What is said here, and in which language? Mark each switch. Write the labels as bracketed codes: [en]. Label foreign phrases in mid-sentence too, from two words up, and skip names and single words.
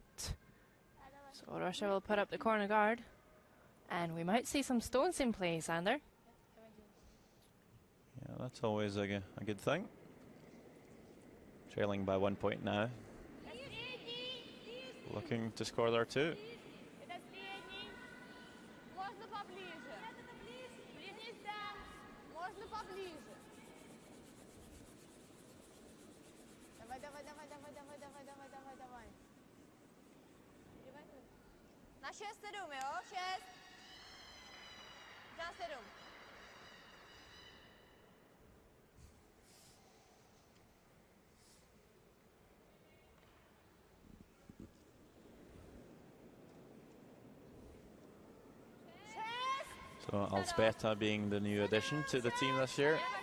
[en] So Russia will put up the corner guard, and we might see some stones in play, Sander. Yeah, that's always a good thing. Trailing by 1 point now. Looking to score there too. [ru] поближе. Нельзя. Можно поближе. Давай, давай, давай, давай, давай, давай, давай, давай, давай. [cs] Na 6-7, jo? 6. Za 7. [en] So Alsbeta being the new addition to the team this year.